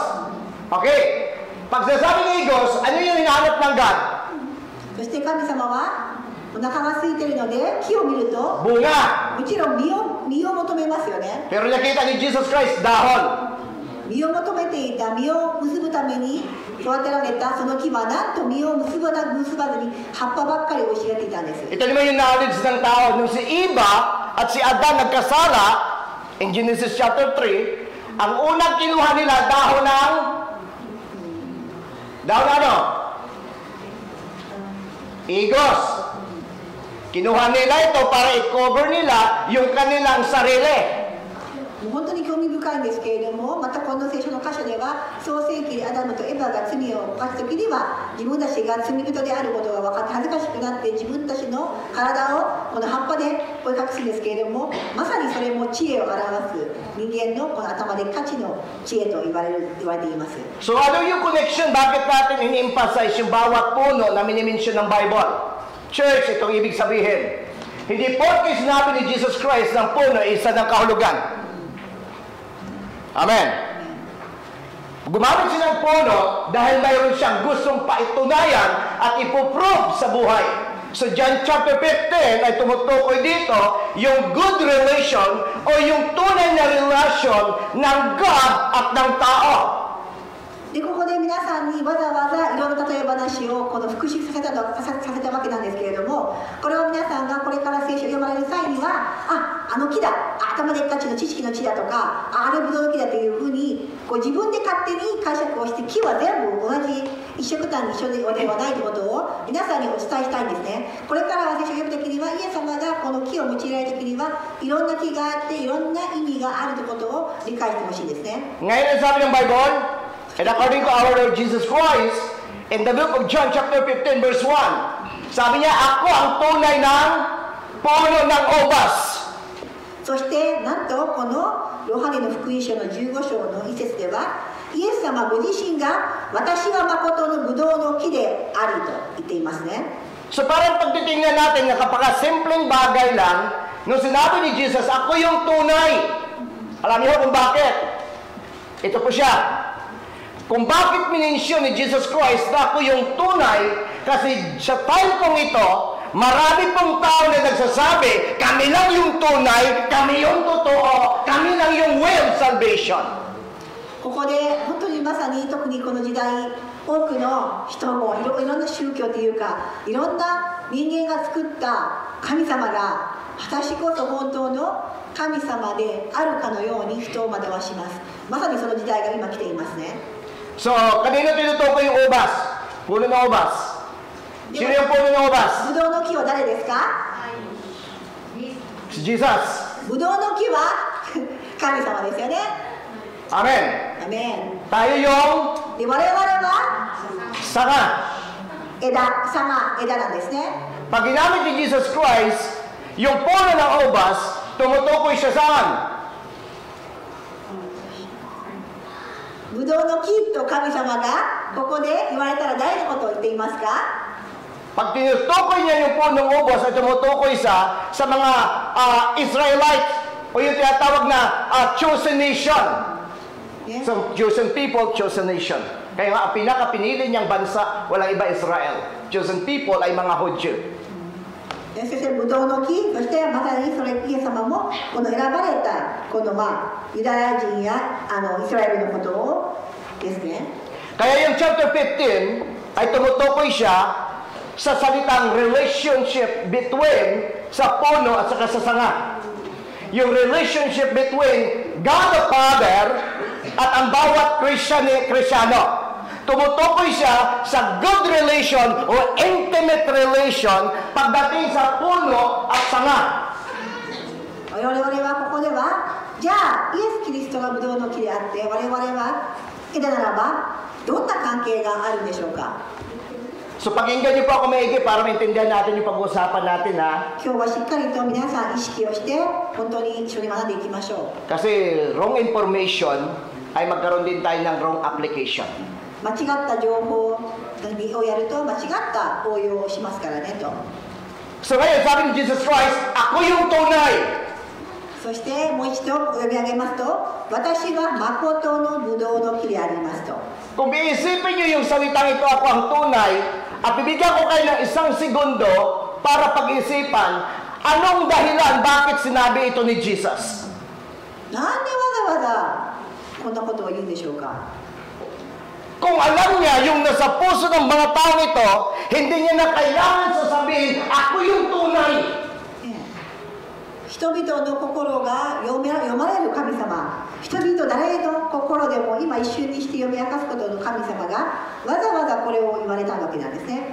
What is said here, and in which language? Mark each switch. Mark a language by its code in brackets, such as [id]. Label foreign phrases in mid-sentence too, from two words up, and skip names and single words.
[tl] Okay. Pag sinasabi ng igos, ano yung hinahanap ng God? [ja] そして神様はお腹が空いているので木を見ると [tl] Bunga. [ja] もちろん実を求めますよね [tl] Pero nakita ni Jesus Christ, dahon. [ja] 実を求めていた実を結ぶために育てられたその木はなんと実を結ばずに葉っぱばっかりを教えていたんです [tl] Ito naman yung knowledge ng tao. Nung si Eva at si Adan nagkasala, [en] in Genesis chapter 3, [tl] ang unang kinuha nila, dahon ng... Dahon ano? Igos. Kinuha nila ito para i-cover nila yung kanilang sarili. [ja] もう本当に興味深いんですけれどもまたこの聖書の箇所では創世記でアダムとエバが罪を犯す時には自分たちが罪人であることが分かって恥ずかしくなって自分たちの体をこの葉っぱで覆い隠すんですけれどもまさにそれも知恵を表す人間のこの頭で価値の知恵と言われています [tl] So ano yung connection? Bakit natin in-emphasize yung bawat puno na minimension ng Bible? Church, itong ibig sabihin. Hindi porke sinabi ni Jesus Christ ng puno isa ng kahulugan. Amen. Gumamit siya ng puno dahil mayroon siyang gustong paitunayan at ipoprove sa buhay. So John chapter 15 ay tumutukoy dito yung [en] good relation [tl] o yung tunay na relasyon ng God at ng tao. [ja] でここで皆さんにわざわざいろんな例え話をこの復習させたわけなんですけれどもこれを皆さんがこれから聖書を読まれる際にはあの木だ頭でっかちの知識の木だとかあれぶどうの木だというふうにこう自分で勝手に解釈をして木は全部同じ一緒くたに一緒ではないということを皆さんにお伝えしたいんですねこれからは聖書を読むときにはイエス様がこの木を用いられるときにはいろんな木があっていろんな意味があるということを理解してほしいんですね [tl] Ngayon ang sabi ng Bible, [en] and according to our Lord Jesus Christ, in the book of John chapter 15 verse 1, [tl] sabi niya, ako ang tunay ng puno ng ubas. [ja] そしてなんとこのヨハネの福音書の15章の一節ではイエス様ご自身が私は誠のブドウの木でありと言っていますね [tl] So parang pagtitingnan natin na kapaka-simpleng bagay lang, nung sinabi ni Jesus, ako yung tunay. Alam niyo kung bakit? Ito po siya. Kung bakit minensyon ni Jesus Christ na ako yung tunay, kasi sa time kong ito, marami pong tao na nagsasabi, kami lang yung tunay, kami yung totoo, kami lang yung [en] way of salvation. [ja] ここで本当にまさに特にこの時代多くの人もいろんな宗教というかいろんな人間が作った神様が私こそ本当の神様であるかのように人を惑わしますまさにその時代が今来ていますね [tl] So, kanino tinutukoy yung ubas? Puno ng ubas. Sino yung puno ng ubas? [ja] ブドウの木は誰ですか [tl] Si Jesus. [ja] ブドウの木は神様ですよね [tl] Amen. [ja] アメン [tl] Tayo yung [ja] で我々は [tl] sanga. [ja] 枝なんですね [tl] Pag ginamit ni Jesus Christ, yung puno ng ubas, tumutukoy siya saan? [ja] ブドウの木と神様がここで言われたら誰のことを言っていますか [tl] Pag tinutukoy niya yung punong ubos at tumutukoy sa mga Israelites o yung tinatawag na [en] chosen nation. [tl] Yeah. [en] So, chosen people, chosen nation. [tl] Kaya nga, ang pinakapinili niyang bansa, walang iba Israel. [en] Chosen people [tl] ay mga Hudyo. [ja] そしてブドウの木そしてまさにそれイエス様もこの選ばれたこのユダヤ人やイスラエルのことをですね [tl] Kaya yung chapter 15 ay tumutukoy siya sa salitang [en] relationship between [tl] sa puno at saka sa sanga. Yung [en] relationship between God the Father [tl] at ang bawat Kristiyano. Tumutukoy siya sa [en] good relation [tl] o [en] intimate relation [tl] pagdating sa puno at sanga. [ja] 我々はここではじゃあイエス・キリストがブドウの木であって我々は枝ならばどんな関係があるんでしょうか [tl] So pakinggan niyo po ako maigi para maintindihan natin yung pag-uusapan natin ha. [ja] 今日はしっかりと皆さん意識をして本当に一緒に学んでいきましょう。 [tl] Kasi [en] wrong information [tl] ay magkaroon din tayo ng [en] wrong application. [ja] 間違った情報をやると間違った応用をしますからねと。 [tl] So ngayon, sabi ni Jesus Christ, ako yung tunay. [ja] そしてもう一度読み上げますと、私は誠のブドウの木でありますと。 [tl] Kung iisipin niyo yung salitang ito, ako ang tunay, at bibigyan ko kayo ng isang segundo para pag-isipan, anong dahilan bakit sinabi ito ni Jesus? [ja] なんでわざわざこんなことを言うんでしょうか。 [tl] Kung alam niya yung nasa puso ng mga taong ito, hindi niya na kailangan sasabihin, ako yung tunay. [ja] 人々の心が読まれる神様、人々誰の心でも今一瞬にして読み明かすことの神様がわざわざこれを言われたわけなんですね。